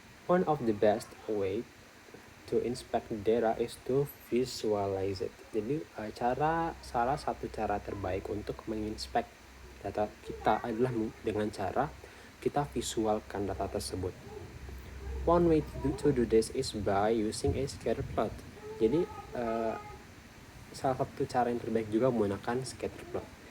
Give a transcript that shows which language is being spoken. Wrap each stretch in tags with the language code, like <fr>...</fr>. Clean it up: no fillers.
<en>One of the best way to inspect data is to visualize it.</en> <id>Jadi salah satu cara terbaik untuk menginspek data kita adalah dengan cara kita visualkan data tersebut.</id> <en>One way to do this is by using a scatter plot.</en> <id>Jadi salah satu cara yang terbaik juga menggunakan scatter plot.</id>